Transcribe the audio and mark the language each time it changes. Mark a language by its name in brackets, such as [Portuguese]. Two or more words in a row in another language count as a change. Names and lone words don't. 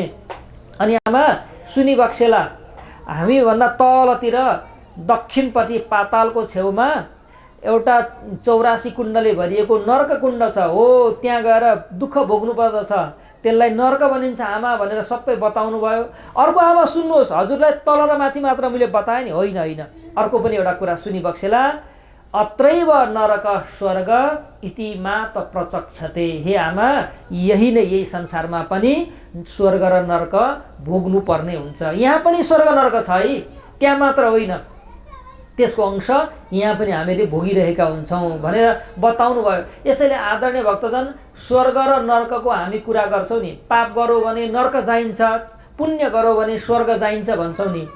[Nepali] अनि आमा सुनिबक्सेला, हामीभन्दा तलतिर दक्षिणपट्टि पातालको छेउमा एउटा 84 कुण्डले भरिएको नर्क कुण्ड छ, हो त्यहाँ गएर दुःख भोग्नु पर्दछ, त्यसलाई नर्क भनिन्छ आमा भनेर सबै बताउनु भयो। अर्को आमा सुन्नुहोस्, हजुरलाई तल र माथि मात्र मैले बताएँ नि, होइन होइन, अर्को पनि एउटा कुरा सुनिबक्सेला। [Sanskrit] अत्रैव नरक स्वर्ग इति मात प्रचक्षते। [Nepali] हे आमा, यही नै, यही संसारमा पनि स्वर्ग र नर्क भोग्नु पर्ने हुन्छ। यहाँ पनि स्वर्ग नर्क छ है, त्यहाँ मात्र होइन, त्यसको अंश यहाँ पनि हामीले भोगिरहेका हुन्छौँ भनेर बताउनु भयो। यसैले आदरणीय भक्तजन, स्वर्ग र नर्कको हामी कुरा गर्छौँ नि, पाप गरौँ भने नर्क जाइन्छ, पुण्य गरौँ भने स्वर्ग जाइन्छ भन्छौँ नि।